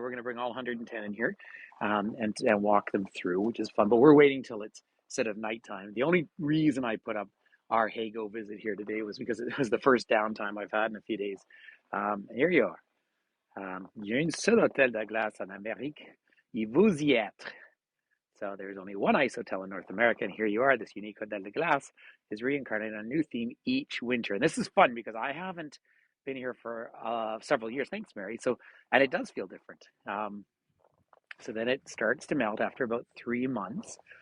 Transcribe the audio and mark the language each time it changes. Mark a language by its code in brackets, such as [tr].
[en] We're going to bring all 110 in here and walk them through, which is fun. But we're waiting till it's instead of nighttime. The only reason I put up our Hago visit here today was because it was the first downtime I've had in a few days. Here you are. [fr] Il y a une seule hôtel de glace en Amérique. Et vous y êtes. [en] So there's only one ice hotel in North America, and here you are. This unique Hotel de Glace is reincarnated on a new theme each winter. And this is fun because I haven't been here for several years. Thanks, Mary. And it does feel different. So then it starts to melt after about 3 months.